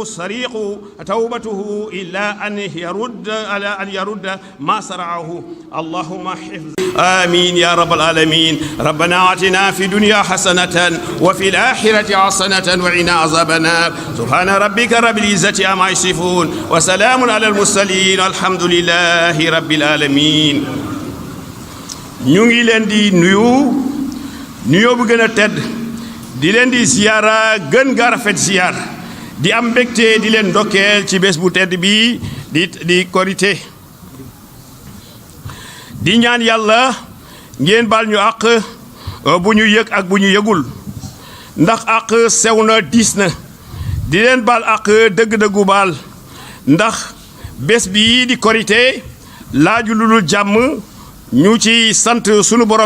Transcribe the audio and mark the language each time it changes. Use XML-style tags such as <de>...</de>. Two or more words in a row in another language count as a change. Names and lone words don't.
<ar>الصريق توبته إلا أن يرد ما صرعه اللهم حفظ آمين يا رب العالمين ربنا آتنا في الدنيا حسنة وفي الآخرة حسنة وقنا عذاب النار سبحان ربك رب العزة عما يصفون وسلام على المرسلين الحمد لله رب العالمين</ar> <wo>ñu ngi leen di nuyoo bu gën a tedd di leen di ziyaara gën gaa rafet ziyaar di am mbégte di leen ndokkeel ci bés bu tedd bi di korité di ñaan yàlla ngeen baal ñu àq bu ñu yëg ak bu ñu yëgul ndax àq sew na diis na di leen baal àq dëgg-dëggu baal ndax bés bi di korité laaju lu dul jàmm ñu ci sant sunu borom</wo>